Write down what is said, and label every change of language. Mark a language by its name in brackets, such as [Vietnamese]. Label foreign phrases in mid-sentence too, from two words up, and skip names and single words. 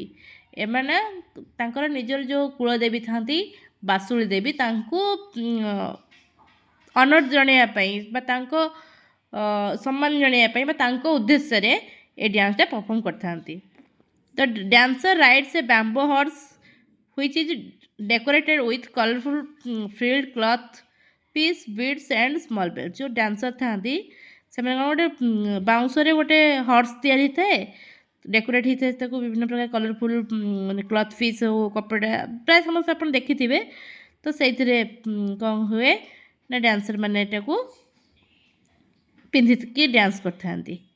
[Odia] ଏମାନେ ତାଙ୍କର ନିଜର ଯେଉଁ କୁଳଦେବୀ ଥାନ୍ତି ବାସୁଳି ଦେବୀ, ତାଙ୍କୁ ଅନର୍ ଜଣାଇବା ପାଇଁ ବା ତାଙ୍କ ସମ୍ମାନ ଜଣାଇବା ପାଇଁ ବା ତାଙ୍କ ଉଦ୍ଦେଶ୍ୟରେ ଏ ଡ୍ୟାନ୍ସଟା ପରଫର୍ମ କରିଥାନ୍ତି। [English] the dancer rides a bamboo horse which is decorated with colorful frilled cloth piece beads and small bells। [Odia] ଯେଉଁ ଡ୍ୟାନ୍ସର ଥାନ୍ତି ସେମାନେ କ'ଣ ଗୋଟେ ବାଉଁଶରେ ଗୋଟେ ହର୍ସ ତିଆରି ହେଇଥାଏ, ଡେକୋରେଟ୍ ହେଇଥାଏ, ତାକୁ ବିଭିନ୍ନ ପ୍ରକାର କଲରଫୁଲ୍ ମାନେ [English] cloth piece [Odia] ହଉ କପଡ଼ା, ପ୍ରାୟ ସମସ୍ତେ ଆପଣ ଦେଖିଥିବେ। ତ ସେଇଥିରେ କ'ଣ ହୁଏ ନା ଡ୍ୟାନ୍ସର ମାନେ ଏଟାକୁ ପିନ୍ଧିକି ଡ୍ୟାନ୍ସ କରିଥାନ୍ତି।